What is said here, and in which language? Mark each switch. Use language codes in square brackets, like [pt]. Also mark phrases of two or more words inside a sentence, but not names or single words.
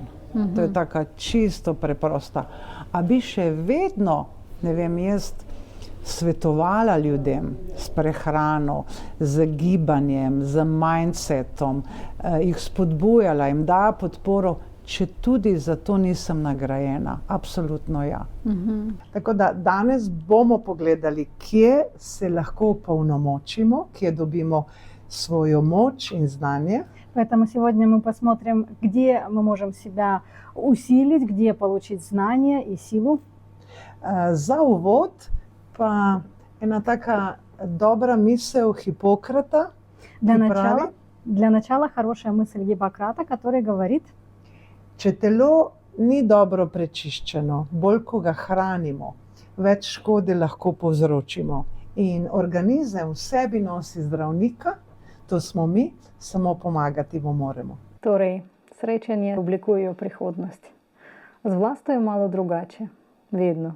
[sl] To je taka čisto preprosta. A bi še vedno, ne vem, jaz svetovala ljudem s prehrano, z gibanjem, z mindsetom, jih spodbujala, jim dala podporo, če tudi za to nisem nagrajena. Absolutno ja. Tako da danes bomo pogledali, kje se lahko opolnomočimo, kje dobimo svojo moč in znanje. [ru] Поэтому сегодня мы посмотрим, где мы можем себя усилить, где получить знания и силу. [sl] Za uvod pa ena taka dobra misel Hipokrata, [ru] Для начала хорошая мысль Гиппократа, который говорит, [sl] če telo ni dobro prečiščeno, bolj ko ga hranimo, več škode lahko povzročimo. In organizem v sebi nosi zdravnika, to smo mi, samo pomagati mu moremo. Torej, srečanje oblikujejo prihodnost. Z Vlasto je malo drugače, vedno.